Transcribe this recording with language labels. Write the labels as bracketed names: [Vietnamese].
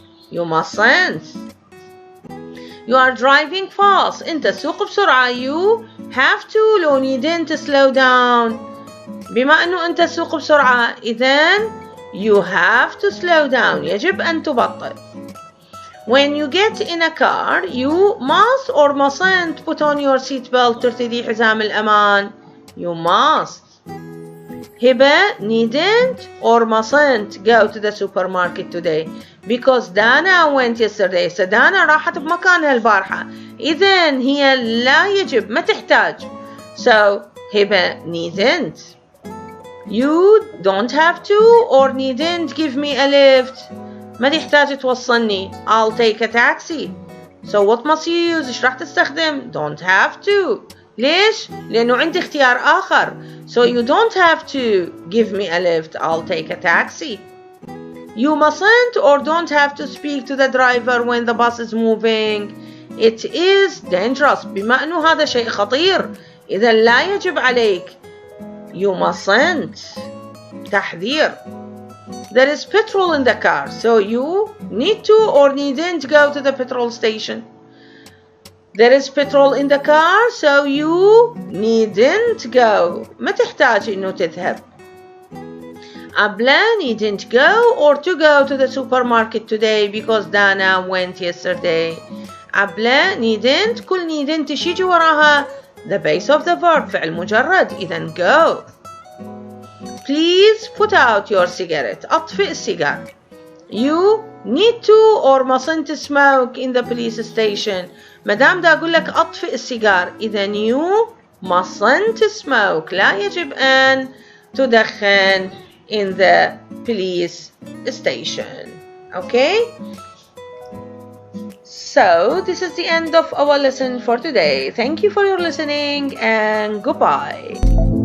[English] You mustn't. You are driving fast. [Arabic] أنت تسوق بسرعة. [English] You have to لو needn't slow down. [Arabic] بما أنه أنت تسوق بسرعة إذن [English] you have to slow down. [Arabic] يجب أن تبطئ. [English] When you get in a car you must or mustn't put on your seat belt. [Arabic] ترتدي حزام الأمان. [English] You must. Hiba needn't or mustn't go to the supermarket today because Dana went yesterday. [Arabic] So Dana راحت بمكانها البارحة. إذن هي لا يجب، ما تحتاج. [English] So Hiba needn't. You don't have to or needn't give me a lift. [Arabic] ما تحتاج توصلني. [English] I'll take a taxi. So what must you use؟ [Arabic] إيش راح تستخدم؟ [English] Don't have to. [Arabic] ليش؟ لأنه عندي اختيار آخر. [English] So you don't have to give me a lift. I'll take a taxi. You mustn't or don't have to speak to the driver when the bus is moving. It is dangerous. [Arabic] بما أنه هذا شيء خطير إذا لا يجب عليك. [English] You mustn't. تحذير. There is petrol in the car, so you need to or needn't go to the petrol station. There is petrol in the car, so you needn't go. [Arabic] ما تحتاج إنه تذهب. [English] Abla needn't go or to go to the supermarket today because Dana went yesterday. Abla needn't. كل needn't [Arabic] يجي وراها [English] the base of the verb [Arabic] فعل مجرد. إذن go. [English] Please put out your cigarette. [Arabic] أطفئ السيجار. [English] You need to or mustn't smoke in the police station. [Arabic] مدام دا أقول لك أطفئ السيجار إذن [English] you mustn't smoke. [Arabic] لا يجب أن تدخن [English] in the police station. Okay? So this is the end of our lesson for today. Thank you for your listening and goodbye.